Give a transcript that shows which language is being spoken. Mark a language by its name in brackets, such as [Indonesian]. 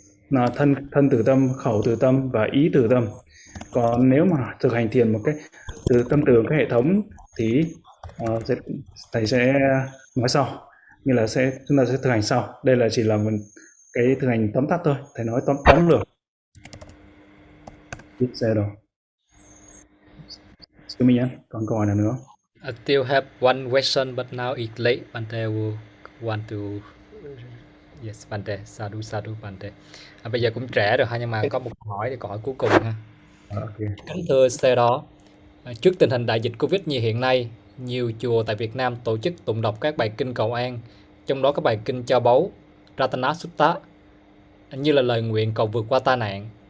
[Vietnamese] Là thân từ tâm, khẩu từ tâm và ý từ tâm. Còn nếu mà thực hành thiền một cái từ tâm từ cái hệ thống thì thầy sẽ nói sau, như là sẽ chúng ta sẽ thực hành sau. Đây là chỉ là một cái thực hành tóm tắt thôi, thầy nói tóm lược. Biết xe rồi. Xin mời nhé, còn câu hỏi nào nữa? [English] I still have one question but now it's late, but I will want to yes, Bante, sadu, Bante. [Vietnamese] À, bây giờ cũng trễ rồi ha, nhưng mà có một câu hỏi để hỏi cuối cùng ha. Kính thưa sư đó, trước tình hình đại dịch Covid như hiện nay, nhiều chùa tại Việt Nam tổ chức tụng đọc các bài kinh cầu an, trong đó có bài kinh cho báu, Ratana Sutta, như là lời nguyện cầu vượt qua tai nạn.